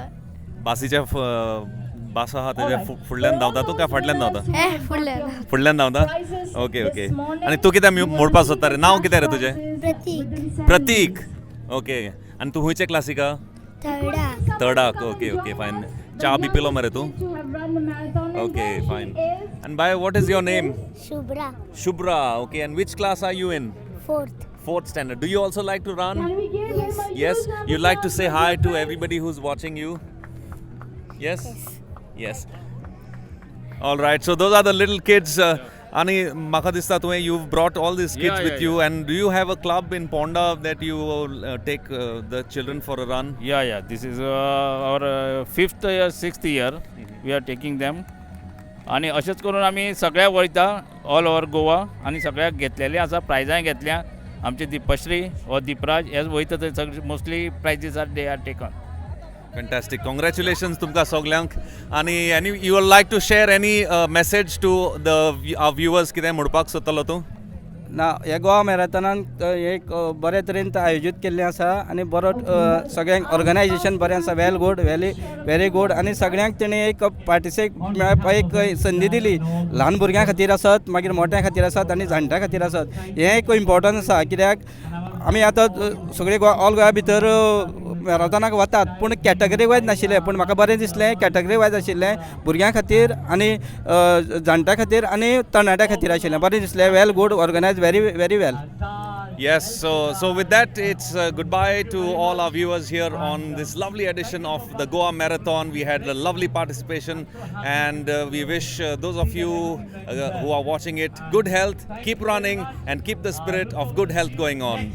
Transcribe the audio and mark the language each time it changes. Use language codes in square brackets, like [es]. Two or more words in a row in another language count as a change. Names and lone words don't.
[kok] बासीच्या बास आहा तेज्या फुडल्यान धांवता तूं काय फाटल्यान धांवता? फुडल्यान. फुडल्यान धांवता? [en] okay okay. [kok] आनी तू कितें मोडपा सोदता रे? नांव कितें रे तुजें? प्रतीक. प्रतीक. ओके. आनी तूं खंयचे क्लासिका? थर्डाक. [en] okay okay fine. [kok] चा बी पिलो मरे तूं? [en] okay fine. And by what is your name? Shubhra. Shubhra. Okay. And which class are you in? Fourth standard. Do you also like to run? Yes. Yes. You like to say hi to everybody who's watching you? Yes. Yes. All right. So those are the little kids. [kok] आनी म्हाका दिसता तुवें [en] you've brought all these kids with you. And do you have a club in Ponda that you take the children for a run? Yeah. This is our 5th year, 6th year. We are taking them. [kok] आणि अशेंच करून आमी सगळ्याक वयता [en] all over Goa [kok] आनी सगळ्याक घेतलेले आसा प्रायजांय घेतल्या. आमचे दीपश्री व दीपराज हे वयता थंय सगळे [en] mostly prizes are they are taken. Fantastic. Congratulations [kok] तुमकां सगळ्यांक. [en] आनी you would like to share any message to our viewers? [kok] कितें म्हणपाक सोदतलो तूं? ना, ह्या गोवा मॅरेथॉनान एक बरे तरेन आयोजीत केल्लें आसा आनी बरो सगळ्यांक ऑर्गनायजेशन बरें आसा. [en] very good. [kok] आनी सगळ्यांक तेणी एक पार्टिसिपेट मेळपाक एक संदी दिली. ल्हान भुरग्यां खातीर आसत, मागीर मोठ्यां खातीर आसत आनी जाणट्यां खातीर आसत. हें एक इम्पॉर्टंट आसा. कित्याक आमी आतां सगळे ऑल गोंया भितर मॅरेथॉनाक वतात पूण [en] category wise [kok] नाशिल्ले, पूण म्हाका बरें दिसलें [en] category wise [kok] आशिल्लें, भुरग्यां खातीर आनी जाणट्यां खातीर आनी तरणाट्यां खातीर आशिल्लें, बरें दिसलें. [en] well good, organise, very well. Yes, so with that, it's goodbye to all our viewers here on this lovely edition of the Goa Marathon. We had a lovely participation, and we wish those of you who are watching it good health, keep running, and keep the spirit of good health going on.